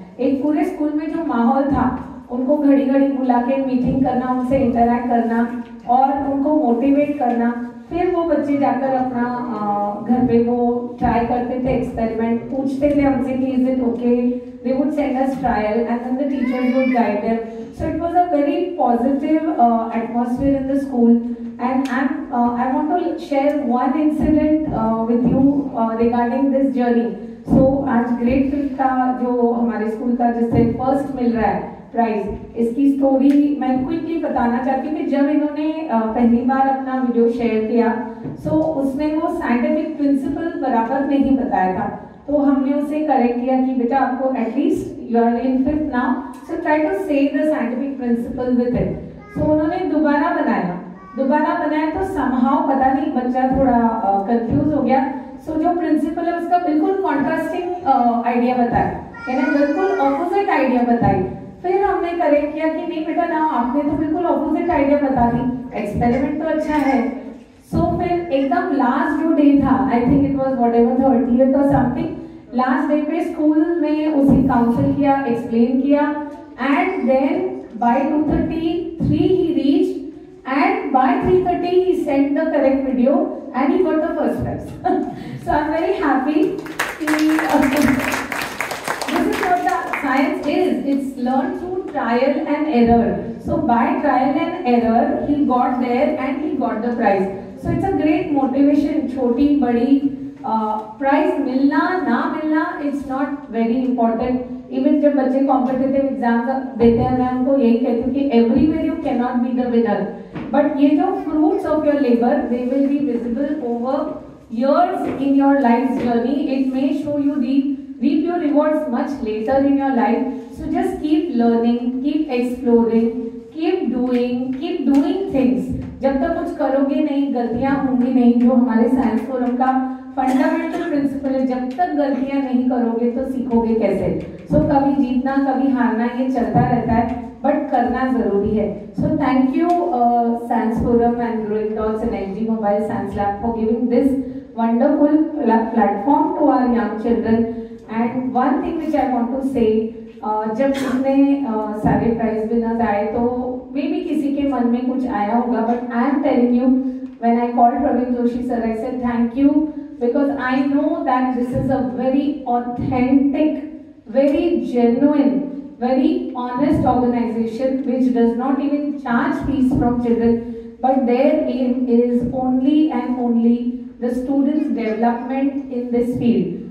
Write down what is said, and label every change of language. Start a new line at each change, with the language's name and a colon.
Hindi: एक पूरे स्कूल में जो माहौल था उनको घड़ी घड़ी बुला के मीटिंग करना, उनसे इंटरैक्ट करना और उनको मोटिवेट करना. फिर वो बच्चे जाकर अपना घर पे वो ट्राई करते थे, एक्सपेरिमेंट पूछते थे हमसे कि
English: Is it okay. They would send us trial and then the teachers would guide them. So it was a very positive atmosphere in the school. And I want to share one incident with you regarding this journey.
Hindi: So आज grade 5 का जो हमारे school का जिससे first मिल रहा है prize, इसकी story मैं क्विकली बताना चाहती हूँ कि जब इन्होंने पहली बार अपना वीडियो शेयर किया सो उसमें वो साइंटिफिक प्रिंसिपल बराबर नहीं बताया था. तो हमने उसे करेक्ट किया कि बेटा आपको
English: At least you are in 5th now, so try to say the scientific principle with it.
Hindi: सो उन्होंने दोबारा बनाया तो समहाउ पता नहीं बच्चा थोड़ा कंफ्यूज हो गया. सो जो प्रिंसिपल है उसका बिल्कुल कॉन्ट्रास्टिंग आइडिया बताया, यानी बिल्कुल ऑपोजिट आइडिया बताई. फिर हमने करेक्ट किया कि नहीं बेटा ना, आपने तो बिल्कुल ऑपोजिट आइडिया बता दी, एक्सपेरिमेंट तो अच्छा है. सो फिर एकदम लास्ट जो डे था,
English: I think it was whatever
Hindi: 30th और समथिंग, लास्ट डे पे स्कूल में उसे काउंसिल किया, एक्सप्लेन किया and then
English: by 2:33 he reached, and by 3:30 he sent the correct video and he got the first prize. So I'm very happy. This is what the science is. It's learned through trial and error. So by trial and error he got there and he got the prize. So it's a great motivation.
Hindi: छोटी बड़ी prize मिलना ना मिलना
English: It's not very important.
Hindi: Even जब बच्चे competitive exam देते हैं मैं उनको यही कहती हूँ कि
English: Everywhere you can not be the winner, but ये जो fruits of your labour they will be visible over years in your life's journey. It may show you reap your rewards much later in your life. So just keep learning, keep exploring, keep doing things.
Hindi: जब तक कुछ करोगे नहीं गलतियां होंगी नहीं. जो हमारे साइंस फोरम का फंडामेंटल प्रिंसिपल है, जब तक गलतियां नहीं करोगे तो सीखोगे कैसे. सो कभी जीतना कभी हारना ये चलता रहता है, बट करना जरूरी है.
English: So thank you science forum and growing dots and NG mobile science lab for giving this wonderful platform to our young children. And one thing which I want to say,
Hindi: जब इतने सारे prize winners आए तो may be किसी के मन में कुछ आया होगा,
English: But I am telling you when I called Praveen Joshi sir, I said thank you because I know that this is a very authentic, very genuine, very honest organization which does not even charge fees from children, but their aim is only and only the students' development in this field.